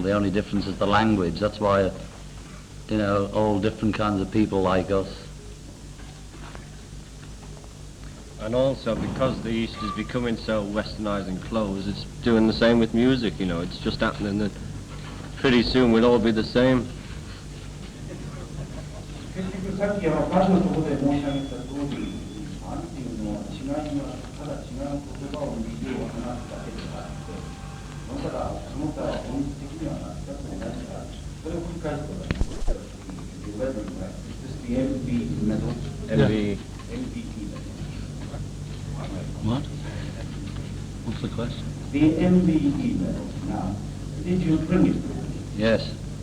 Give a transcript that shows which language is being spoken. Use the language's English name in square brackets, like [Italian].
[English] The only difference is the language. That's why, you know, all different kinds of people like us. And also, because the East is becoming so westernized and closed, it's doing the same with music, you know. It's just happening that pretty soon we'll all be the same. [Japanese] 結局さっき場所のところで申し上げた通り、なんていうのは違いはただ違う言葉を右を話すだけであって、その他は本質的には全く同じだ。それを繰り返すことが [English] This is the MB medal. MBE medal. What? What's the question? The MBE medal. Now, did you bring it? Yes.